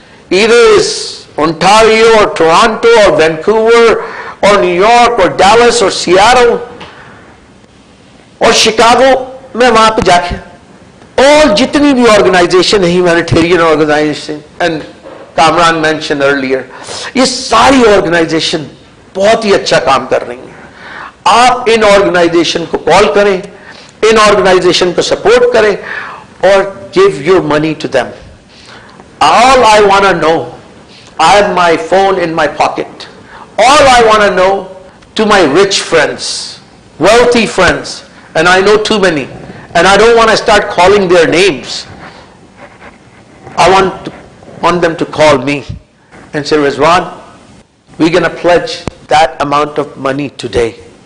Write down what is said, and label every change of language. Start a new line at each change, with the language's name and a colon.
English: Either it's Ontario or Toronto or Vancouver or New York or Dallas or Seattle or Chicago,
Hindi: मैं वहां पे जाके और जितनी भी organization है, humanitarian organization,
English: and Kamran mentioned earlier,
Hindi: ये सारी organization बहुत ही अच्छा काम कर रही हैं. आप इन ऑर्गेनाइजेशन को कॉल करें, इन ऑर्गेनाइजेशन को सपोर्ट करें और
English: Give your money to them. All I want to know, I have my phone in my pocket. All I want to know to my rich friends, wealthy friends, and I know too many, and I don't want to start calling their names. I want them to call me and say, Rizwan, we're going to pledge that amount of money today.